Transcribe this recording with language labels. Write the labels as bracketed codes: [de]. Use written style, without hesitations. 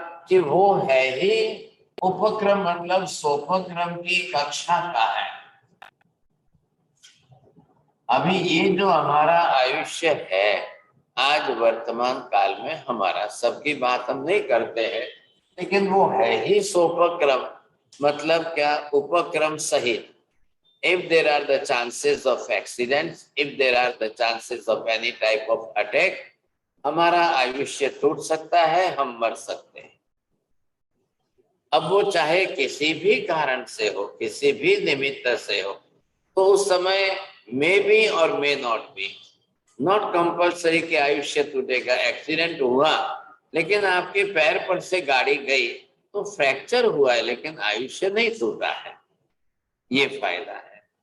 [hi] कि वो है ही उपक्रम, मतलब सोपक्रम की कक्षा का है। अभी ये जो हमारा आयुष्य है आज वर्तमान काल में हमारा, सबकी बात हम नहीं करते हैं, लेकिन वो है ही सोपक्रम। मतलब क्या? उपक्रम सहित। [en] If there are the chances of accidents, if there are the chances of any type of attack, [hi] हमारा आयुष्य टूट सकता है, हम मर सकते हैं। अब वो चाहे किसी भी कारण से हो, किसी भी निमित्त से हो, तो उस समय [en] may be [hi] और [en] may not be, not compulsory [hi] कि आयुष्य टूटेगा। एक्सीडेंट हुआ लेकिन आपके पैर पर से गाड़ी गई तो फ्रैक्चर हुआ है, लेकिन आयुष्य नहीं टूटा है। ये फायदा है।